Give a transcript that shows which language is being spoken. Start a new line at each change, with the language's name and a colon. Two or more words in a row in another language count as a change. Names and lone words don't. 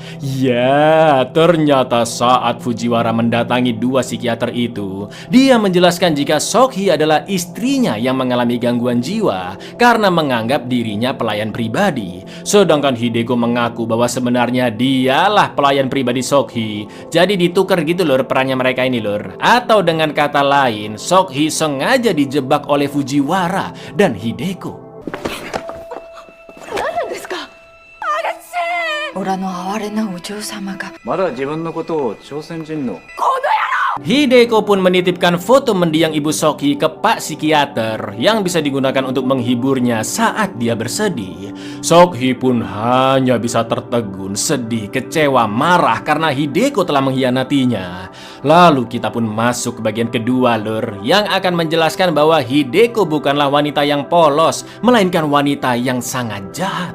Indonesian: Ya, ternyata saat Fujiwara mendatangi dua psikiater itu, dia menjelaskan jika Sok-hee adalah istrinya yang mengalami gangguan gangguan jiwa karena menganggap dirinya pelayan pribadi. Sedangkan Hideko mengaku bahwa sebenarnya dialah pelayan pribadi Seok-hee. Jadi ditukar gitu lur perannya mereka ini lur. Atau dengan kata lain, Seok-hee sengaja dijebak oleh Fujiwara dan Hideko.
Japanese: オラの哀れなお嬢様がまだ自分のことを朝鮮人の
Indonesian: Hideko pun menitipkan foto mendiang ibu Seok-hee ke Pak Psikiater yang bisa digunakan untuk menghiburnya saat dia bersedih. Seok-hee pun hanya bisa tertegun, sedih, kecewa, marah karena Hideko telah mengkhianatinya. Lalu kita pun masuk ke bagian kedua lur, yang akan menjelaskan bahwa Hideko bukanlah wanita yang polos, melainkan wanita yang sangat jahat.